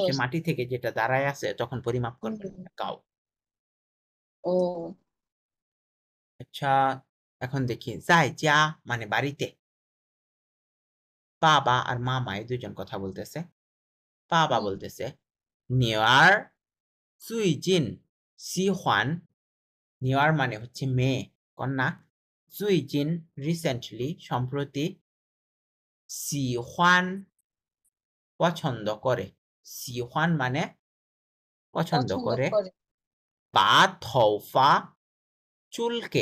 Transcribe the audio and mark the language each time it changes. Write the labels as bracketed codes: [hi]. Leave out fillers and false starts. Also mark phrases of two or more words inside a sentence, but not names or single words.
[bn] হচ্ছে পারছি। মাটি থেকে যেটা দাঁড়ায় আছে তখন পরিমাপ করবে হুম, কাও। ও আচ্ছা, এখন দেখি যাই যা মানে বাড়িতে। বাবা আর মামা এই দুজন কথা বলতেছে। বাবা হুম, বলতেছে, [zh] 女儿最近喜欢, [bn] 女儿 মানে হচ্ছে মেয়ে, কন্যা। 最近 রিসেন্টলি, সম্প্রতি। 喜欢 পছন্দ করে। 喜欢 মানে পছন্দ পছন্দ করে। করে। [zh] 把头发 চুলকে।